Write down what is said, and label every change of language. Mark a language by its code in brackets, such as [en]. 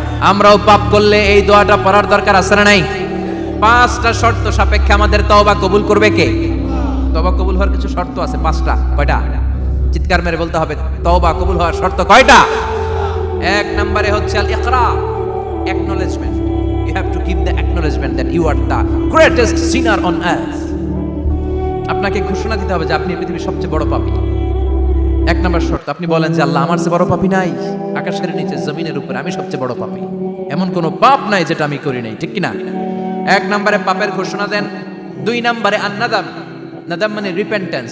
[bn] আমরাও পাপ করলে এই দোয়াটা পড়ার দরকার আছে না নাই? 5টা শর্ত সাপেক্ষে আমাদের তওবা কবুল করবে কে? তওবা কবুল হওয়ার কিছু শর্ত আছে, 5টা। কয়টা? চিৎকার মেরে বলতে হবে, তওবা কবুল হওয়ার শর্ত কয়টা? 1 নম্বরে হচ্ছে আল ইকরা, acknowledgement. [en] You have to give the acknowledgement that you are the greatest sinner on earth. [bn] আপনাকে ঘোষণা দিতে হবে যে আপনি পৃথিবীর সবচেয়ে বড় পাপী। 1 নম্বর শর্ত, আপনি বলেন যে আল্লাহ, আমার চেয়ে বড় পাপী নাই, আকাশের নিচে জমিনের উপরে আমি সবচেয়ে বড় পাপী, এমন কোনো পাপ নাই যেটা আমি করি নাই, ঠিক কি না? 1 নম্বরে পাপের ঘোষণা দেন। 2 নম্বরে আন-নাদাম, নাদাম মানে রিপেন্টেন্স।